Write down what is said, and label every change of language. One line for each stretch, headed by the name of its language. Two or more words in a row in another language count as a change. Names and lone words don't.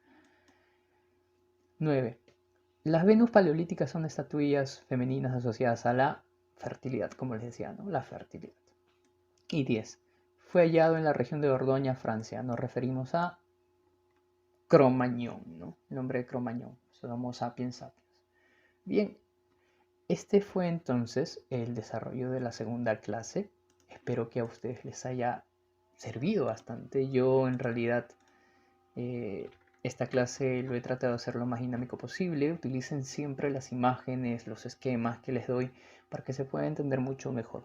Spanish: 9. Las Venus paleolíticas son estatuillas femeninas asociadas a la fertilidad, como les decía, ¿no? La fertilidad. Y 10. Fue hallado en la región de Dordoña, Francia. Nos referimos a Cro-Magnon, ¿no? El nombre de Cro-Magnon. Homo sapiens sapiens. Bien, este fue entonces el desarrollo de la segunda clase. Espero que a ustedes les haya servido bastante. Yo en realidad esta clase lo he tratado de hacer lo más dinámico posible. Utilicen siempre las imágenes, los esquemas que les doy para que se pueda entender mucho mejor.